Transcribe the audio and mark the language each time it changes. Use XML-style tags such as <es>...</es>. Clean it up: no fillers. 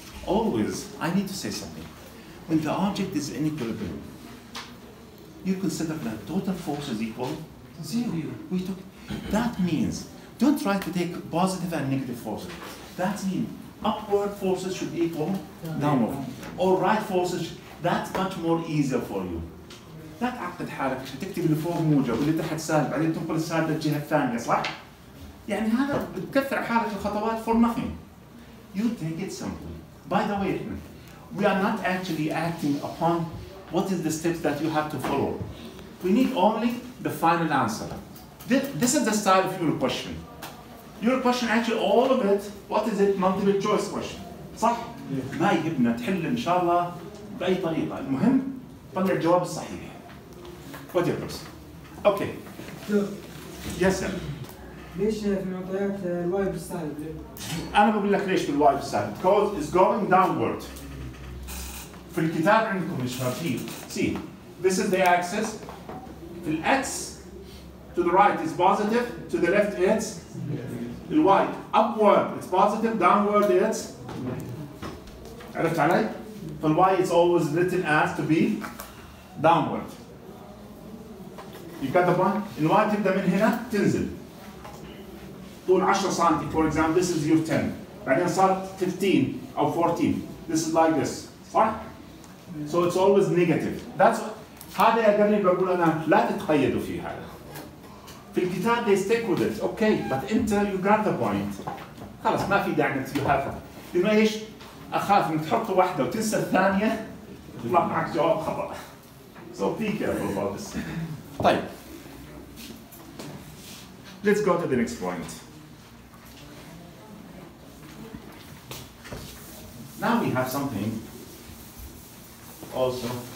<en>Always, I need to say something. When the object is in equilibrium, you consider that total force is equal to 0. That means, don't try to take positive and negative forces. That means upward forces should equal downward. Or right forces, that's much more easier for you.</en> <ar>لا تعقد حالك عشان تكتب اللي فوق موجب واللي تحت سالب بعدين تنقل السالب للجهه الثانيه صح؟ يعني هذا بتكثر حالك الخطوات</ar> <en>for nothing. You take it simply. By the way, we are not actually acting upon what is the steps that you have to follow. We need only the final answer. This is the style of your question. Your question actually all of it, what is it? Multiple choice question.</en> <ar>صح؟ ما يهمنا تحل ان شاء الله باي طريقه، المهم طلع الجواب الصحيح.</ar> <en>What your question? Okay. Yes sir.</en> <ar>ليش في معطيات الواي بالسالب؟ أنا بقول لك ليش بالواي بالسالب.</ar> <en>Because it's going downward.</en> <ar>في الكتاب عندكم يا شباب here.</ar> <en>See, this is the axis. في الأكس to the right is positive, to the left it's الواي. Upward it's positive, downward it's</en> <ar>عرفت علي؟ فالواي</ar> <en>is always written as to be downward. You got the point?</en> <ar>الواي تبدأ من هنا تنزل. طول 10 سم</ar> <en>for example this is your 10</en> <ar>بعدين صار 15 أو 14</ar> <en>this is like this</en> <ar>صح؟</ar> <en>So it's always negative.</en> <ar>That's هذا يا قرني بقول أنا لا تتقيدوا فيه هذا. في الكتاب</ar> <en>they stick with it okay but أنت you got the point.</en> <ar>خلاص ما في داعي إنك</ar> <en>you have</en> <ar>لما إيش؟ أخاف إنك تحط واحدة وتنسى الثانية يطلع معك جواب خطأ.</ar> <en>So be careful about this.</en> <ar>طيب.</ar> <en>Let's go to the next point. Now we have something also.</en>